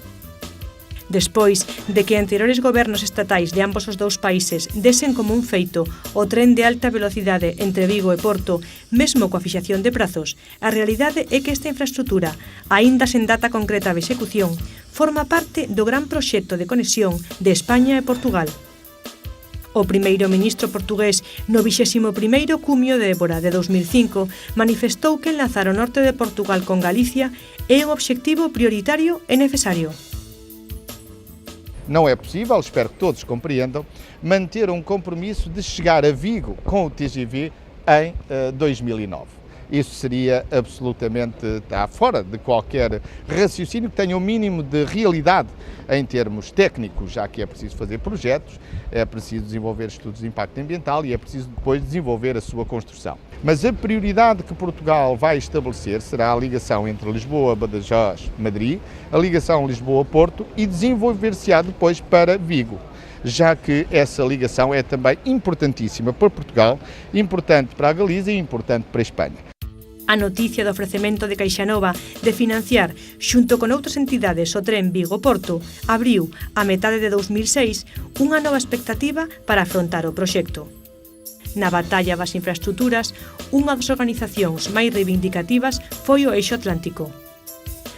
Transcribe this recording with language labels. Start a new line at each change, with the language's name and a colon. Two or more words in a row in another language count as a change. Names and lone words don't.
Galician: Despois de que anteriores gobernos estatais de ambos os dous países desen como un feito o tren de alta velocidade entre Vigo e Porto, mesmo coa fixación de prazos, a realidade é que esta infraestructura, aínda sen data concreta de execución, forma parte do gran proxecto de conexión de España e Portugal. O primeiro ministro portugués no 21º cumio de Évora de 2005 manifestou que enlazar o norte de Portugal con Galicia é un obxectivo prioritario e necesario.
Portuguese: Não é possível, espero que todos compreendam, manter um compromisso de chegar a Vigo com o TGV em 2009. Isso seria absolutamente, está fora de qualquer raciocínio que tenha o mínimo de realidade em termos técnicos, já que é preciso fazer projetos, é preciso desenvolver estudos de impacto ambiental e é preciso depois desenvolver a sua construção. Mas a prioridade que Portugal vai estabelecer será a ligação entre Lisboa, Badajoz, Madrid, a ligação Lisboa-Porto e desenvolver-se-á depois para Vigo, já que essa ligação é também importantíssima para Portugal, importante para a Galiza e importante para a Espanha.
Galician: A noticia do ofrecemento de CaixaNova de financiar, xunto con outras entidades, o tren Vigo-Porto, abriu, a metade de 2006, unha nova expectativa para afrontar o proxecto. Na batalla das infraestructuras, unha das organizacións máis reivindicativas foi o Eixo Atlántico.